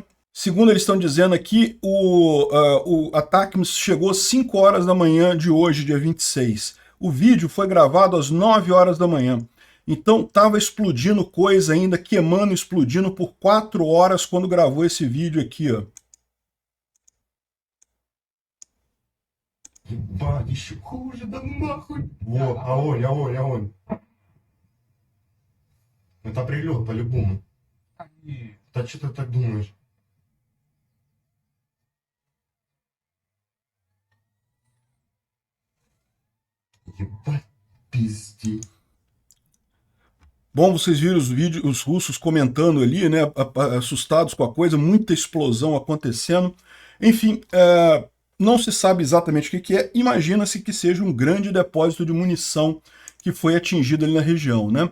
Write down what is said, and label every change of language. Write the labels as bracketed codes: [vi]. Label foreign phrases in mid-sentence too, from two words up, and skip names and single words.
[pt] Segundo eles estão dizendo aqui, o ATACMS chegou às 5 horas da manhã de hoje, dia 26. O vídeo foi gravado às 9 horas da manhã. Então estava explodindo coisa ainda, queimando, explodindo por 4 horas quando gravou esse vídeo aqui, ó. [ru] Ебать, еще хуже, да нахуй. Вот, огонь. Это прилет по-любому. Да что ты так думаешь? Ебать, пизди. [pt] Bom, vocês viram os vídeos, os russos comentando ali, né, assustados com a coisa, muita explosão acontecendo. Enfim, não se sabe exatamente o que é. Imagina-se que seja um grande depósito de munição que foi atingido ali na região, né?